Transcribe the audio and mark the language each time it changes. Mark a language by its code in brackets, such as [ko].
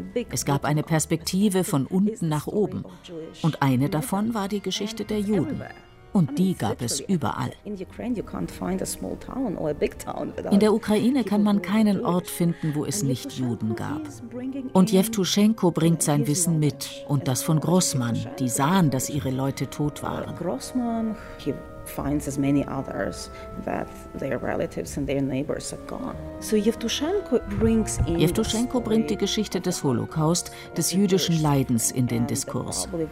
[de] Es gab eine Perspektive von unten nach oben. Und eine davon war die Geschichte der Juden. Und die gab es überall. In der Ukraine kann man keinen Ort finden, wo es nicht Juden gab. Und Jewtuschenko bringt sein Wissen mit und das von Grossmann. Die sahen, dass ihre Leute tot waren. [en] Grossmann finds as many others that their relatives and their neighbors are gone. So [de] Jewtuschenko bringt die Geschichte des Holocaust, des jüdischen Leidens in den Diskurs.